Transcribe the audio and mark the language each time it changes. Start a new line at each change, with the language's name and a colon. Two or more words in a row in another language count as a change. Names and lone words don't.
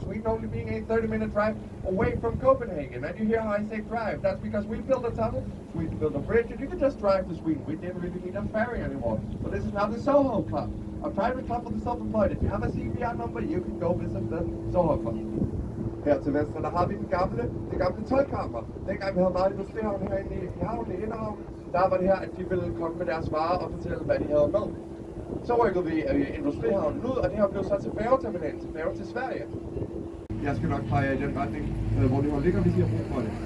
English: Sweden only being a 30-minute drive away from Copenhagen. And you hear how I say drive. That's because we built a tunnel, Sweden built a bridge, and you could just drive to Sweden. We didn't really need a ferry anymore. So this is now the Soho Club, a private club for the self-employed. If you have a CPR number, you can go visit the Soho Club.
Danish: Her til venstre, der har vi det gamle tøjkammer. Dengang vi havde meget industrihavn herinde i havnen i Inderhavn, der var det her, at de ville komme med deres varer og fortælle, hvad de havde med. Så rykkede vi industrihavnen ud, og det her blev så til færgeterminalen, til færge til Sverige. Jeg skal nok pege i den retning, hvor det ligger, hvis I har brug for det.